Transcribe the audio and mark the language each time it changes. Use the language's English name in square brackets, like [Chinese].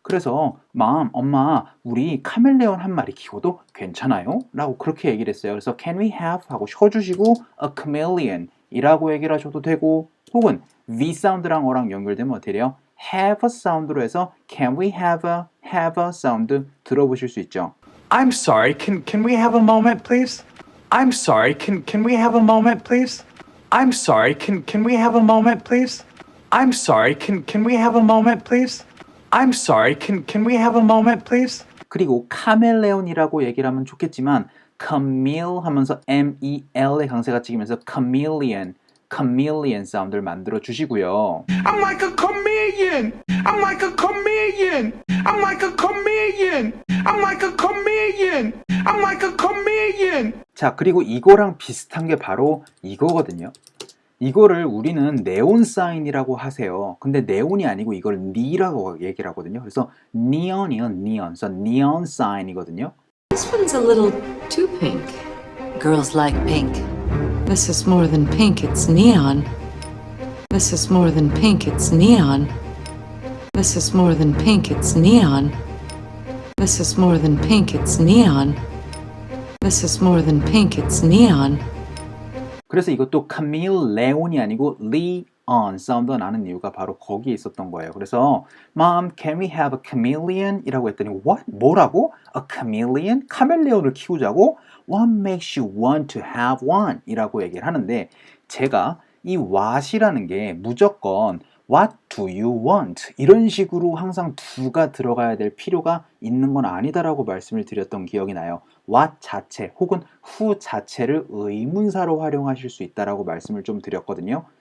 [Korean] 그래서 엄마 우리 카멜레온 한 마리 키워도 괜찮아요? 라고 그렇게 얘기를 했어요. 그래서 [English] can we have [Korean] 하고 쉬어주시고 [English] a chameleon [Korean] 이라고 얘기를 하셔도 되고 혹은 V 사운드랑 어랑 연결되면 어떻게 돼요? have a 사운드로 해서 [English] can we have a [Korean] 사운드 들어보실 수 있죠. [English] I'm sorry, can we have a moment, please? I'm sorry, can we have a moment, please? I'm sorry, can we have a moment, please? I'm sorry, can we have a moment, please? I'm sorry, can we have a moment, please? [Korean] 그리고 카멜레온이라고 얘기를 하면 좋겠지만 camille 하면서 M-E-L의 강세가 찍히면서 chameleon 사운드를 만들어 주시고요. [English] I'm like a chameleon. I'm like a chameleon. I'm like a chameleon. I'm like a chameleon. I'm like a chameleon. [Korean] 자, 그리고 이거랑 비슷한 게 바로 이거거든요. 이거를 우리는 네온 사인이라고 하세요. 근데 네온이 아니고 이걸 니라고 얘기를 하거든요. 그래서 neon이요, neon. 그래서 neon sign이거든요. [English] This one's a little too pink. Girls like pink. This is more than pink, it's neon. This is more than pink, it's neon. This is more than pink, it's neon. This is more than pink, it's neon. This is more than pink, it's neon. [Korean] 그래서 이것도 카밀레온이 아니고 리온 사운드가 나는 이유가 바로 거기에 있었던 거예요. 그래서 [English] Mom, can we have a chameleon? [Korean] 이라고 했더니 [English] What? [Korean] 뭐라고? [English] A chameleon? [Korean] 카멜레온을 키우자고? [English] What makes you want to have one? [Korean] 이라고 얘기를 하는데 제가 이 what이라는 게 무조건 [English] What do you want? [Korean] 이런 식으로 항상 do가 들어가야 될 필요가 있는 건 아니다라고 말씀을 드렸던 기억이 나요. what 자체 혹은 who 자체를 의문사로 활용하실 수 있다라고 말씀을 좀 드렸거든요.